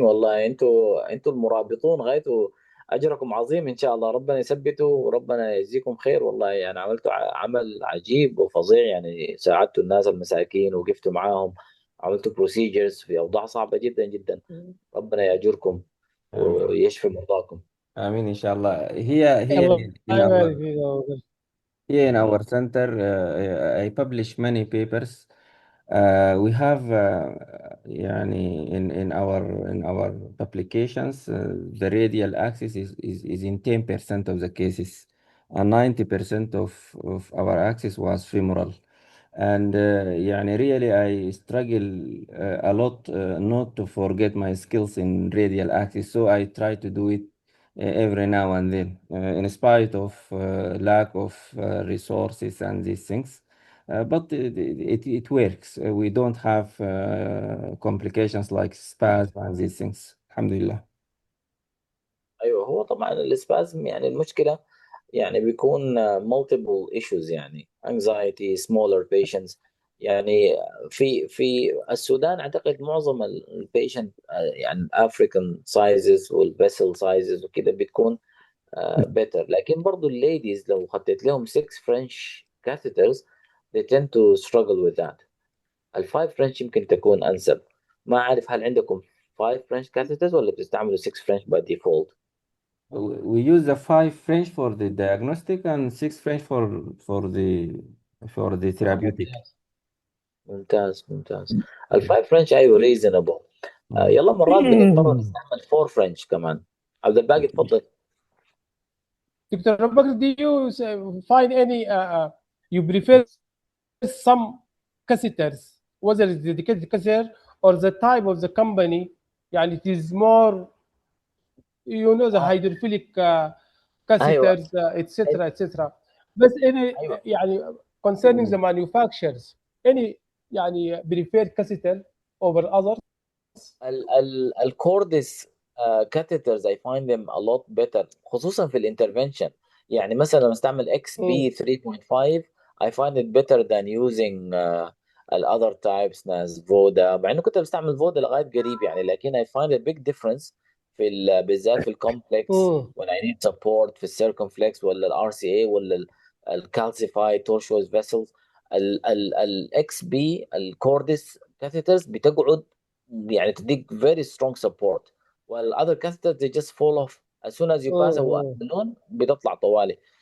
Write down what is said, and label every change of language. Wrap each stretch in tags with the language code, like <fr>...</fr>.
<ar>والله انتوا المرابطون غايتوا اجركم عظيم ان شاء الله. ربنا يثبته وربنا يجزيكم خير. والله يعني عملتوا عمل عجيب وفظيع، يعني ساعدتوا الناس المساكين وقفتوا معاهم، عملتوا بروسيجرز في اوضاع صعبه جدا جدا. ربنا ياجركم ويشفي مرضاكم. آمين إن شاء الله.</ar> <en>Here in our center, I publish many papers. We have يعني in our publications, the radial axis is in 10% of the cases. and 90% of our access was femoral. And يعني really I struggle a lot not to forget my skills in radial access, so I try to do it every now and then, in spite of lack of resources and these things. But it works. We don't have complications like spasm and these things.</en> <ar>Alhamdulillah. ايوه، هو طبعا الاسبازم يعني المشكله يعني بيكون</ar> <en>multiple issues،</en> <ar>يعني</ar> <en>anxiety smaller patients.</en> <ar>يعني في السودان اعتقد معظم البيشنت يعني</ar> <en>African sizes</en> <ar>والvessel sizes وكده بتكون better، لكن برضو الليديز لو خطيت لهم</ar> <en>6 French catheters they tend to struggle with that.</en> <ar>الفايف فرنش يمكن تكون انسب. ما اعرف هل عندكم 5 French catheters ولا بتستعملوا</ar> <en>6 French by default؟ We use the 5 French for the diagnostic and 6 French for the therapeutic.</en> <ar>ممتاز ممتاز. الفايف فرنش ايوه ريزونبل. يلا مرات بنضطر نستعمل 4 فرنش كمان. عبد الباقي تفضل.</ar> <en>Dr. Abubakar, do you find any you prefer some catheters, whether it's dedicated catheter or the type of the company, يعني it is more, you know, the hydrophilic</en> <ar>ايوه</ar> <en>catheters, etc. etc. بس any</en> <ar>ايوه</ar> <en>يعني concerning the manufacturers, any يعني preferred catheter over others. الكوردس catheters I find them a lot better</en> <ar>خصوصا في الانترفنشن. يعني مثلا لما استعمل اكس بي 3.5</ar> <en>I find it better than using</en> <ar>ال</ar> <en>other types</en> <ar>ناس فودا، مع انه كنت بستعمل فودا لغايه قريب يعني، لكن</ar> <en>I find a big difference</en> <ar>بالذات في الكومبلكس</ar> <en>when I need support</en> <ar>في السيركمفلكس ولا الار سي اي ولا الكالسيفايد تورشوز فيسلز. الاكس بي الكوردس كاثيترز بتقعد يعني تديك</ar> <en>very strong support، while other catheters they just fall off as soon as you pass</en> <ar>اللون بتطلع طوالي.</ar>